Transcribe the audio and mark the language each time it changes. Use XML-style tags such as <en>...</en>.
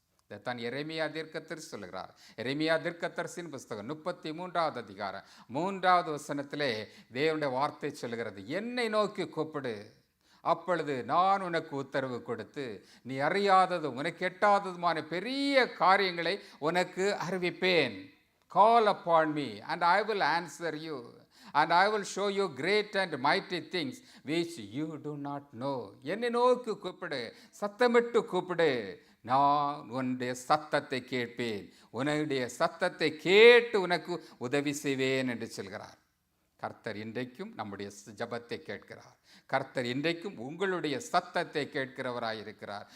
<ta>இதைத்தான் எரேமியா தீர்க்கதரிசி சொல்லுகிறார். எரேமியா தீர்க்கதரிசியின் புஸ்தகம் 33வது அதிகாரம் 3வது வசனத்திலே தேவனுடைய வார்த்தை சொல்லுகிறது, என்னை நோக்கி கூப்பிடு, அப்பொழுது நான் உனக்கு உத்தரவு கொடுத்து நீ அறியாதது உனக்கு எட்டாததுமான பெரிய காரியங்களை உனக்கு அறிவிப்பேன்.</ta> <en>Call upon me and I will answer you and I will show you great and mighty things which you do not know.</en> <ta>என்னை நோக்கி கூப்பிடு, சத்தமிட்டு கூப்பிடு, நான் உன்னுடைய சத்தத்தை கேட்பேன், உன்னுடைய சத்தத்தை கேட்டு உனக்கு உதவி செய்வேன் என்று சொல்கிறார். கர்த்தர் இன்றைக்கும் நம்முடைய ஜெபத்தை கேட்கிறார். கர்த்தர் இன்றைக்கும் உங்களுடைய சத்தத்தை கேட்கிறவராயிருக்கிறார்.</ta>